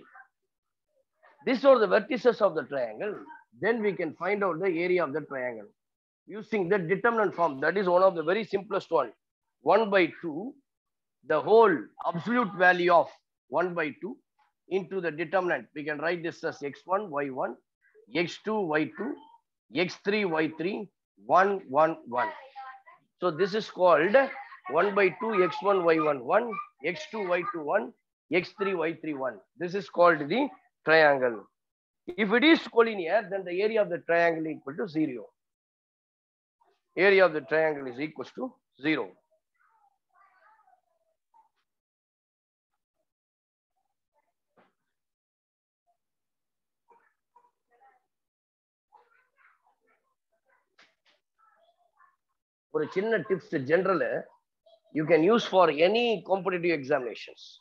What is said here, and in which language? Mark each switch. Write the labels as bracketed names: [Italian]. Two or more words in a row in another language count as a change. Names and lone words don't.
[English] These are the vertices of the triangle. Then we can find out the area of the triangle using the determinant form. That is one of the very simplest one. 1/2, the whole absolute value of 1/2 into the determinant. We can write this as x1, y1, x2, y2, x3, y3, 1, 1, 1. So this is called 1/2 x1, y1, 1, x2, y2, 1, x3, y3, 1. This is called the triangle. If it is collinear, then the area of the triangle is equal to 0. Area of the triangle is equal to 0. For a chinna tips general, you can use for any competitive examinations.